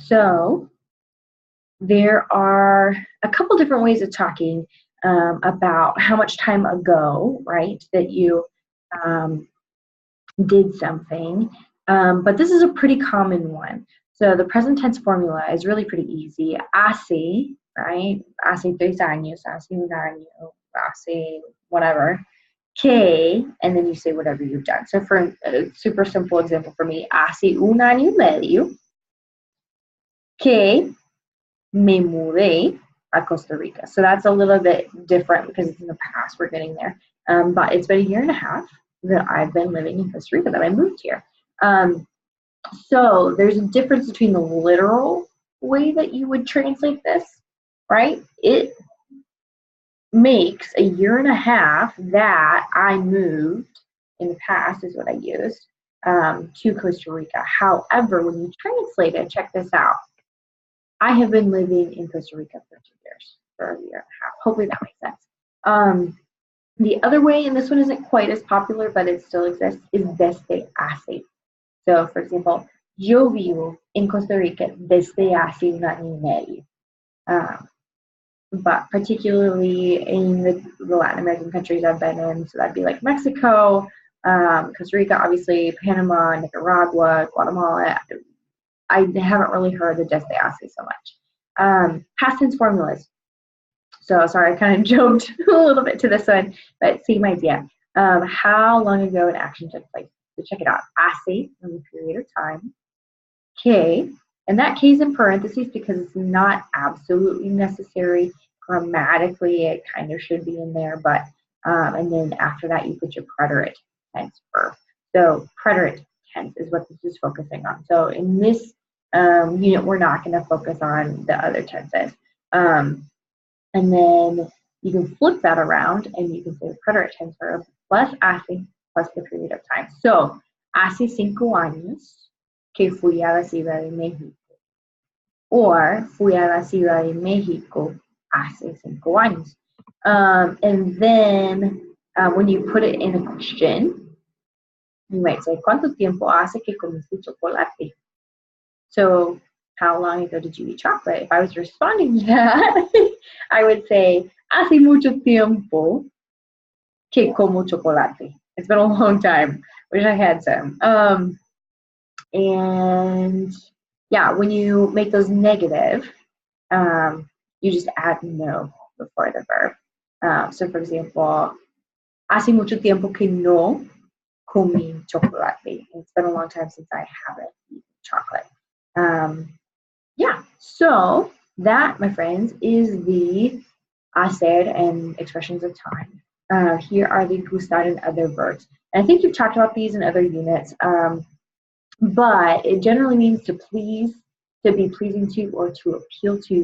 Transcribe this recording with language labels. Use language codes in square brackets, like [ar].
[en] So there are a couple different ways of talking about how much time ago, right, that you did something. But this is a pretty common one. So the present tense formula is really pretty easy. Hace, right? [es] Hace 3 años, hace un año, hace whatever. [en] Que, and then you say whatever you've done. So for a super simple example for me, [es] hace un año y medio que me mudé a Costa Rica. [en] So that's a little bit different because it's in the past. We're getting there. But it's been a year and a half that I've been living in Costa Rica, that I moved here. So there's a difference between the literal way that you would translate this, right? It makes a year and a half that I moved in the past, is what I used, to Costa Rica. However, when you translate it, check this out. I have been living in Costa Rica for 2 years, for a year and a half. Hopefully that makes sense. The other way, and this one isn't quite as popular, but it still exists, is desde hace. So, for example, [es] yo vivo en Costa Rica desde hace un año y medio. [en] But particularly in the Latin American countries I've been in, so that'd be like Mexico, Costa Rica, obviously, Panama, Nicaragua, Guatemala. I haven't really heard the desde hace so much. Past tense formulas. So sorry, I kind of jumped a little bit to this one, but same idea. How long ago an action took place? So check it out. Hace, in the period of time. Que, and that que is in parentheses because it's not absolutely necessary. Grammatically, it kind of should be in there, but and then after that, you put your preterite tense verb. So preterite tense is what this is focusing on. So in this unit, we're not going to focus on the other tenses. And then you can flip that around and you can say the preterite tense verb plus hace plus the period of time. [es] So hace 5 años que fui a la Ciudad de México. Or fui a la Ciudad de México hace 5 años. [en] And then when you put it in a question, you might say, [es] ¿Cuánto tiempo hace que comiste chocolate? [en] So how long ago did you eat chocolate? If I was responding to that, I would say, [es] hace mucho tiempo que como chocolate. [en] It's been a long time. Wish I had some. And yeah, when you make those negative, you just add no before the verb. So for example, [es] hace mucho tiempo que no comí chocolate. [en] It's been a long time since I haven't eaten chocolate. Yeah, so that, my friends, is the hacer and expressions of time. Here are the gustar and other verbs. And I think you've talked about these in other units, but it generally means to please, to be pleasing to, or to appeal to.